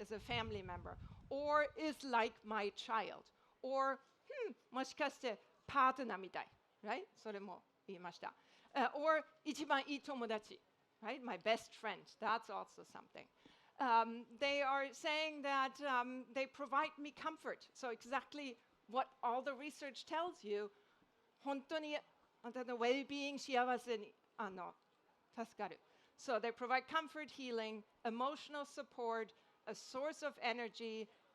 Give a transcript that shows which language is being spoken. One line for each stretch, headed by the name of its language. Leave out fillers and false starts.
English: Is a family member, or is like my child, or
Japanese: もしかしてパートナーみたい,
English: right?
Japanese: それも言いました。 Or 一番いい友達, right?
English: My best friend, that's also something. They are saying that they provide me comfort. So exactly what all the research tells you,
Japanese: 本当にあなたの
English: well-being
Japanese: 幸せに助かる.
English: So they provide comfort, healing, emotional support, a source of energy.